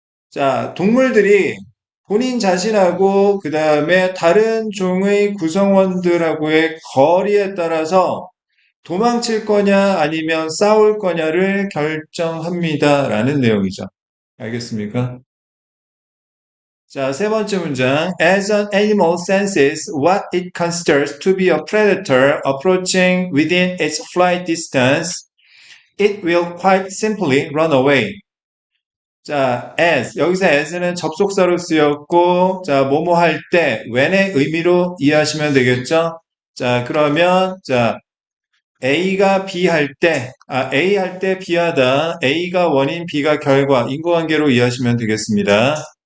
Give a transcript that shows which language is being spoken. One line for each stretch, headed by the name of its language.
Korean: 자, 동물들이 본인 자신하고 그 다음에 다른 종의 구성원들하고의 거리에 따라서 도망칠 거냐 아니면 싸울 거냐를 결정합니다라는 내용이죠. 알겠습니까? 자, 세 번째 문장.
English: As an animal senses what it considers to be a predator approaching within its flight distance, it will quite simply run away.
Korean: 자, as. 여기서 as는 접속사로 쓰였고, 자, 뭐뭐 할 때, when의 의미로 이해하시면 되겠죠? 자, 그러면, 자, A가 B 할 때, A 할 때 B 하다, A가 원인, B가 결과, 인과관계로 이해하시면 되겠습니다.